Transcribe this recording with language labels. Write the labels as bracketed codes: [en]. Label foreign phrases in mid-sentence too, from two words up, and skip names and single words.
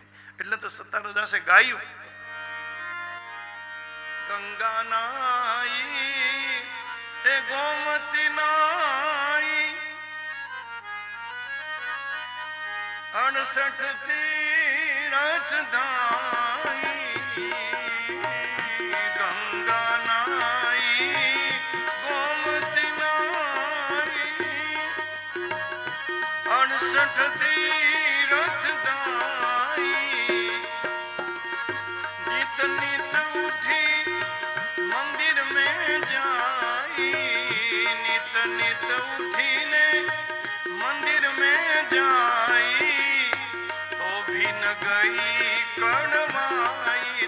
[gu] એટલે તો સત્તારદાસે ગાયું, [hi] गंगा नाई ए गोमती नाई 68 तीरथ धाई. गंगा नाई गोमती नाई 68 तीरथ धाई. नित नित उठी मंदिर में जाई, नित नित उठीने मंदिर में जाई, तो भी न गई कड़वाई.